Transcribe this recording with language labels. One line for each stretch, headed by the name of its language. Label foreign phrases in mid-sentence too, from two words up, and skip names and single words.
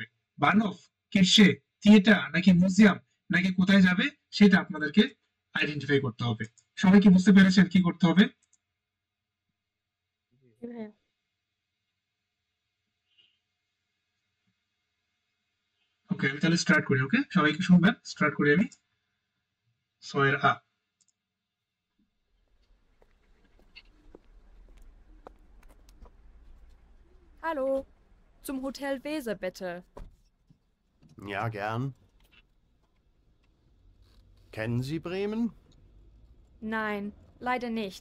Bangla: বানফ, কিরসে, থিয়েটার নাকি মিউজিয়াম নাকি কোথায় যাবে সেটা আপনাদেরকে আইডেন্টিফাই করতে হবে। সবাই কি বুঝতে পেরেছেন কি করতে হবে? জি ভাইয়া। ওকে, আমি তাহলে স্টার্ট করি। ওকে, সবাইকে শুনবেন, স্টার্ট করি আমি। ছয়ের আ।
German: Hallo, zum Hotel Weser bitte. Ja, gern. Kennen Sie Bremen? Nein, leider nicht.